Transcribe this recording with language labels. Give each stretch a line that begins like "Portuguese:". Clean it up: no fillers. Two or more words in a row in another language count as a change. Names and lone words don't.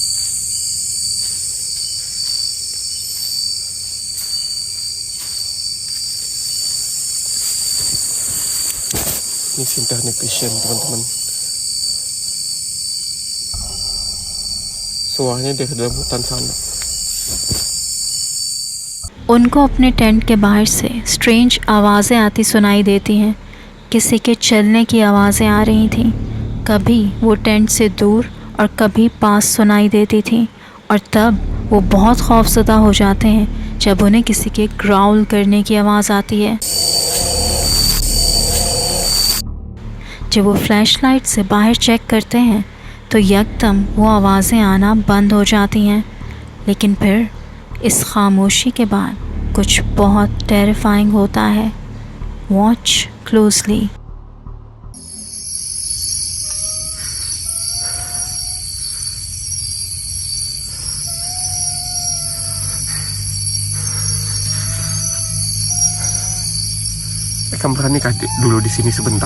Indonesian: Ini sim teknik vision teman-teman. Suaranya dari dalam hutan sana.
Hindi: उनको अपने टेंट के बाहर से स्ट्रेंज आवाज़ें आती सुनाई देती हैं। किसी के चलने की आवाज़ें आ रही थीं। कभी वो टेंट से दूर और कभी पास सुनाई देती थी और तब वो बहुत खौफज़दा हो जाते हैं जब उन्हें किसी के ग्राउल करने की आवाज़ आती है। जब वो फ्लैशलाइट से बाहर चेक करते हैं तो यकदम वो आवाज़ें आना बंद हो जाती हैं। लेकिन फिर इस खामोशी के बाद कुछ बहुत टेरिफाइंग होता है।
English: watch closely.
Indonesian: Kamu berani kah dulu di sini sebentar?